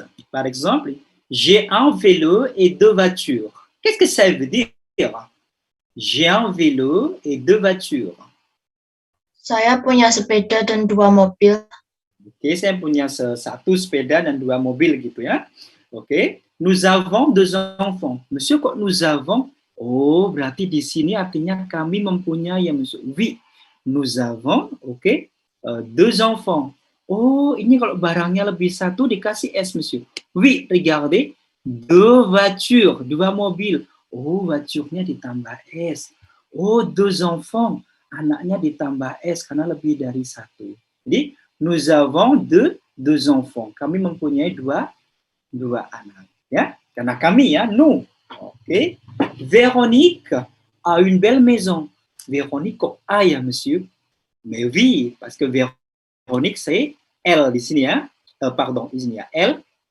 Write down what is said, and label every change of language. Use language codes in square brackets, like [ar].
[fr] Par exemple, j'ai un vélo et 2 voitures. Qu'est-ce que ça veut dire? J'ai un vélo et 2 voitures. [id] Saya punya sepeda dan 2 mobil. Oke, saya punya 1 sepeda dan 2 mobil gitu ya. [fr] Oke, nous avons 2 enfants. [id] Monsieur, kok [fr] nous avons? [id] Oh, berarti di sini artinya kami mempunyai ya, monsieur. [fr] Oui, nous avons, oke, 2 enfants. [id] Oh, ini kalau barangnya lebih 1 dikasih S, monsieur. [fr] Oui, regardez, 2 voitures, [id] 2 mobil. Oh, voiture-nya ditambah S. Oh, 2 enfants, anaknya ditambah S karena lebih dari 1. Jadi, [fr] nous avons 2 enfants. [id] Kami mempunyai 2 anak. Ya, karena kami ya, [fr] nous. Oke. Véronique a une belle maison. Véronique [id] kok A ya, [fr] monsieur? Mais oui, parce que Véronique c'est elle [id] di sini ya. [fr] Pardon, [id] di sini ya. [fr] Elle.